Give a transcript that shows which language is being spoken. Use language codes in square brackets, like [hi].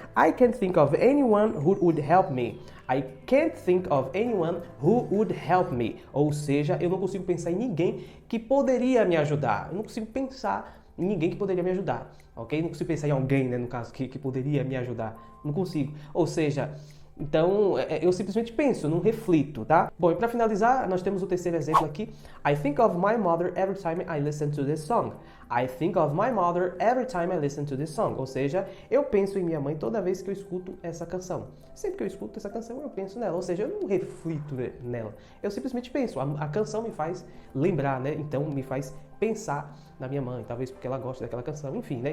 [en] I can't think of anyone who would help me. I can't think of anyone who would help me. [pt] Ou seja, eu não consigo pensar em ninguém que poderia me ajudar. Eu não consigo pensar em ninguém que poderia me ajudar, ok? Não consigo pensar em alguém, né, no caso, que poderia me ajudar. Não consigo. Ou seja, então, eu simplesmente penso, não reflito, tá? Bom, e para finalizar, nós temos o terceiro exemplo aqui. [en] I think of my mother every time I listen to this song. I think of my mother every time I listen to this song. [pt] Ou seja, eu penso em minha mãe toda vez que eu escuto essa canção. Sempre que eu escuto essa canção, eu penso nela. Ou seja, eu não reflito nela. Eu simplesmente penso. A canção me faz lembrar, né? Então, me faz pensar na minha mãe, talvez porque ela gosta daquela canção, enfim, né?